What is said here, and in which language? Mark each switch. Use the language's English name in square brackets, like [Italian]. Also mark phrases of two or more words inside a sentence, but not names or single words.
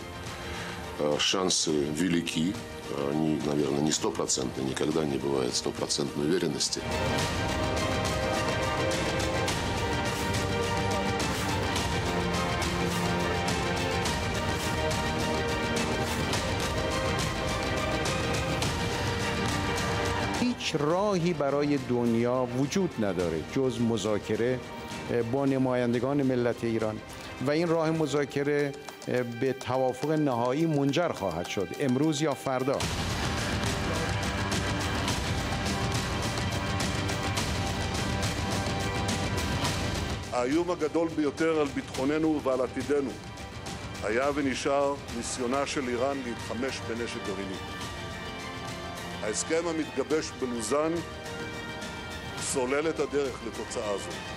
[Russian] Шансы велики. Они, наверное, не стопроцентные, никогда не бывает стопроцентной уверенности. [Persian] هیچ راهی برای دنیا وجود نداره جز مذاکره با نمایندگان ملت ایران و این راه مذاکره به توافق نهایی منجر خواهد شد امروز یا فردا. [Hebrew] האיום הגדול ביותר על ביטחוננו ועל עתידנו היה ונשאר ניסיונה של איראן להתחמש בנשק גרעיני. ההסכם המתגבש בלוזן סולל את הדרך לתוצאה זו.